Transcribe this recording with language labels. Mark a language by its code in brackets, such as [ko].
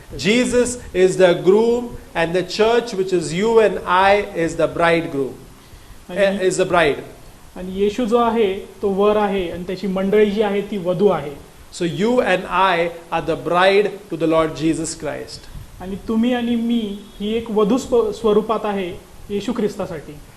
[en] Jesus is the groom and the church, which is you and I, is the bridegroom. Is the bride. [mr] आणि येशू जो आहे तो वर आहे आणि त्याची मंडळी जी आहे ती वधू आहे. [en] So you and I are the bride to the Lord Jesus Christ. [mr] आणि तुम्ही आणि मी ही एक वधू स्वरूपात आहे येशू ख्रिस्तासाठी.